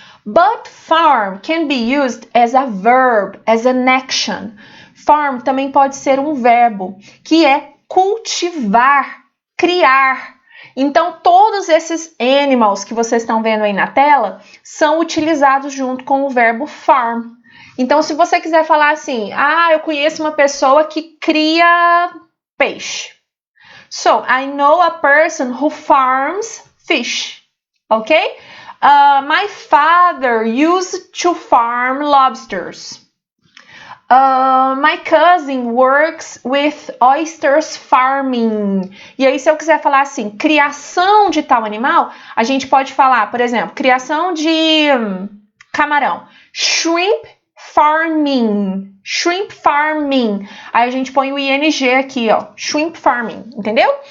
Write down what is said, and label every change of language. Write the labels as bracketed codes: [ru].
[en] But farm can be used as a verb, as an action. [pt] Farm também pode ser um verbo, que é cultivar, criar. Então, todos esses animals que vocês estão vendo aí na tela são utilizados junto com o verbo farm. Então, se você quiser falar assim, eu conheço uma pessoa que cria peixe. [en] So, I know a person who farms fish, okay? My father used to farm lobsters. My cousin works with oysters farming. [pt] E aí, se eu quiser falar assim, criação de tal animal, a gente pode falar, por exemplo, criação de camarão. [en] Shrimp farming. Shrimp farming. [pt] Aí a gente põe o ing aqui, ó. [en] Shrimp farming, [pt] entendeu?